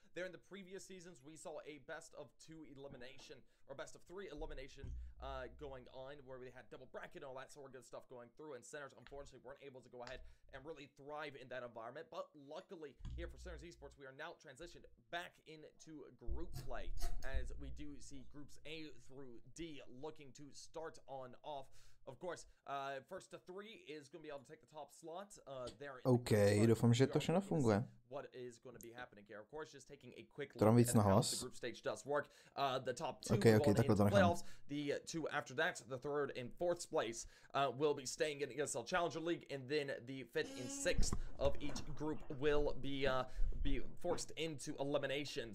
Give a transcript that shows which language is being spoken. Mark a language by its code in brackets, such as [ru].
[en] There in the previous seasons, we saw a best of 2 elimination, or best of 3 elimination going on, where we had double bracket and all that sort of good stuff going through, and Sinners unfortunately weren't able to go ahead and really thrive in that environment. But luckily here for Sinners Esports, we are now transitioned back into group play, as we do see groups A through D looking to start on off. Of course, first to 3 is going to be able to take the top slot. [cs] OK, doufám, že to všechno funguje. [en] What is going to be happening here? Of course, just taking a quick look at how the group stage does work. The top 2 okay, go into to playoffs. The 2 after that, the 3rd and 4th place, will be staying in ESL Challenger League, and then the 5th and 6th of each group will be forced into elimination.